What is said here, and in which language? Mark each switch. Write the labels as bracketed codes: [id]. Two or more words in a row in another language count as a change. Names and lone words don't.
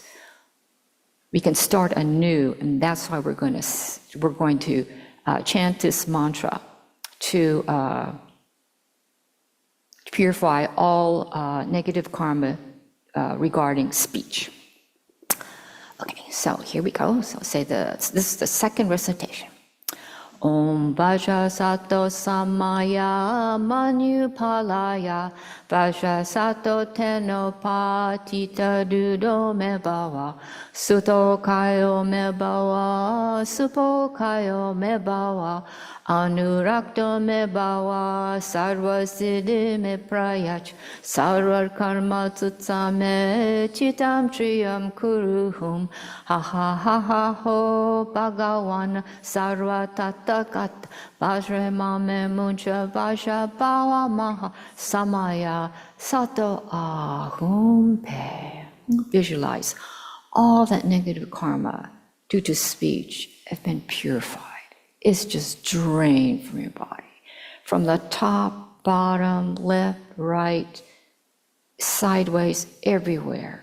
[en] We can start anew, and that's why we're going to chant this mantra to purify all negative karma regarding speech. Okay, so here we go. So this is the second recitation. [sa] ॐ वज्रसत्त्व समय मनुपालय वज्रसत्त्व त्वेनोपतिष्ठ दृढो मेभव सुतोष्यो मेभव सुपोष्यो मेभव अनुरक्तो मेभव सर्व सिद्धिं मेप्रयच्छ सर्व कर्म सुचमे चित्तं श्रियं कुरुहुं ह ह ह ह होः भगवन् सर्व तथागत वज्रमामे मुञ्च वज्री भव महा समय सत्त्व आःहुंफट्. [en] Visualize all that negative karma due to speech have been purified. It's just drained from your body. From the top, bottom, left, right, sideways, everywhere.